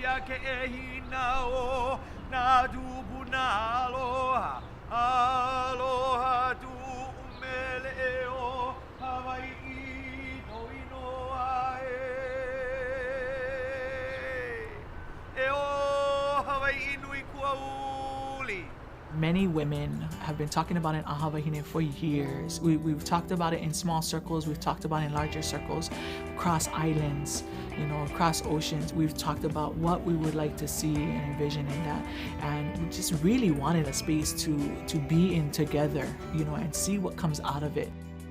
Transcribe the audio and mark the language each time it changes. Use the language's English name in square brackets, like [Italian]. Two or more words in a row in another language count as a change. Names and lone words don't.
[Hawaiian] ke e hina o na dubu na aloha. Aloha tu umele e o Hawaii no inoa e o Hawaii nui kuauli. [English] Many women have been talking about an [Hawaiian] aha wahine [English] for years. We've talked about it in small circles, we've talked about it in larger circles, across islands, across oceans. We've talked about what we would like to see and envision in that. And we just really wanted a space to be in together, and see what comes out of it.